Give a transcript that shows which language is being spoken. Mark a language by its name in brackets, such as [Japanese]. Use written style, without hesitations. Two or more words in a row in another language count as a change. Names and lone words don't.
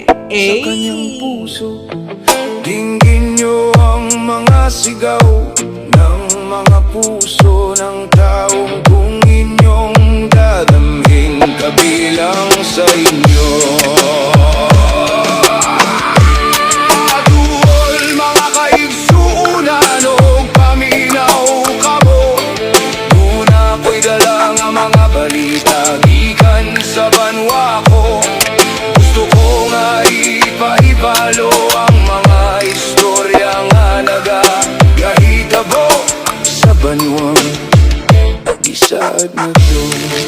[Filipino] Sa kanyang puso, dinggin niyo ang mga sigaw ng mga puso ng taong kung inyong dadamhin kabilang sa inyo. [Hiligaynon] Duol mga kaigsuunan o paminaw kamo. Muna ko'y dala nga mga balita gikan sa banwa ko. Gusto ko nga ipaibalo ang mga istorya nga nagagahitabo sa banwang isad na to.